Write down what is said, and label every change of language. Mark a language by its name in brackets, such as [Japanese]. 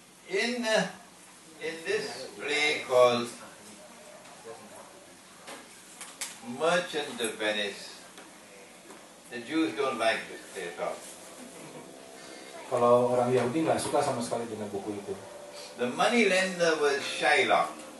[English] In this play called Merchant of Venice, the Jews don't like this play at all. [Indonesian] Kalau orang Yahudi nggak suka sama sekali dengan buku itu. [English] The money lender was Shylock.